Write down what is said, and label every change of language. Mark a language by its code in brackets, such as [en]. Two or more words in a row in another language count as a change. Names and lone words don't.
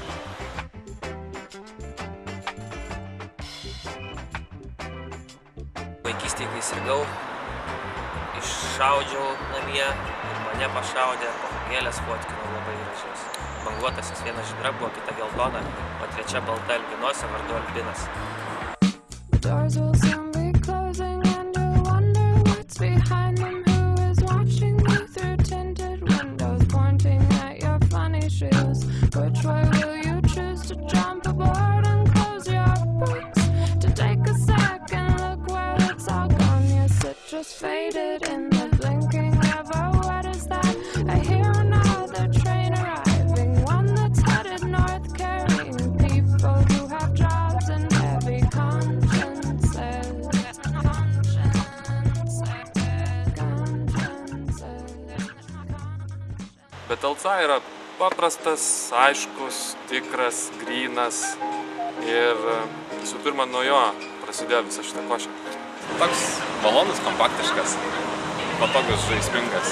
[lt] Vaikystėje, kai sirgau, iššaudžiau namie ir mane pašaudė, gėlės fotkinau labai gražios. Banguotasis viena žydra buvo, kita geltona, o trečia balta albinosė vardu Albinas. [en] Doors will soon be closing and you wonder what's behind them. Who is watching you through tinted windows, pointing at your funny shoes? Which way will you choose to jump aboard and close your boots? To take a second look where it's all gone. Your citrus faded in the blinking of a what is that? I hear another train arriving, one that's headed north, carrying people who have jobs and heavy consciences. [lt] Bet LC yra paprastas, aiškus, tikras, grynas ir visų pirma nuo jo prasidėjo visa šita košė. Toks malonus, kompaktiškas, patogus, žaismingas.